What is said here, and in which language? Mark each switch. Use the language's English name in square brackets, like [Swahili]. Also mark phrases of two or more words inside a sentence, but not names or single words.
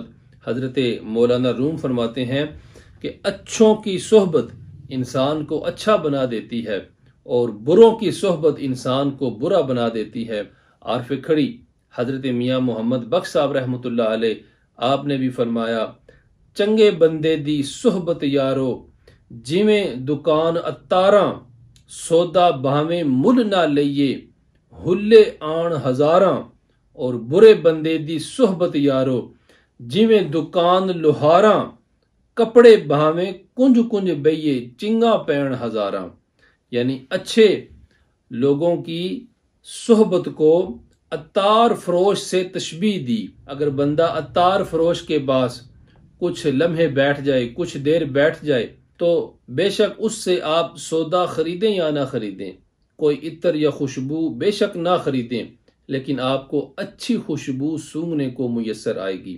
[Urdu] حضرت مولانا روم فرماتے ہیں کہ اچھوں کی صحبت انسان کو اچھا بنا دیتی ہے اور بروں کی صحبت انسان کو برا بنا دیتی ہے۔ عارف کھڑی حضرت میاں محمد بخش صاحب رحمۃ اللہ علیہ آپ نے بھی فرمایا، [Punjabi] چنگے بندے دی صحبت یارو جویں دکان اتاراں، سودا بھاویں مل نہ لئیے ہلے آن ہزاراں، اور برے بندے دی صحبت یارو جویں دکان لوہاراں، کپڑے بھاویں کنج کنج بئیے چنگا پین ہزاراں۔ [Urdu] یعنی اچھے لوگوں کی صحبت کو عطار فروش سے تشبیہ دی۔ اگر بندہ عطار فروش کے پاس کچھ لمحے بیٹھ جائے، کچھ دیر بیٹھ جائے، تو بے شک اس سے آپ سودا خریدیں یا نہ خریدیں، کوئی عطر یا خوشبو بے شک نہ خریدیں، لیکن آپ کو اچھی خوشبو سونگھنے کو میسر آئے گی۔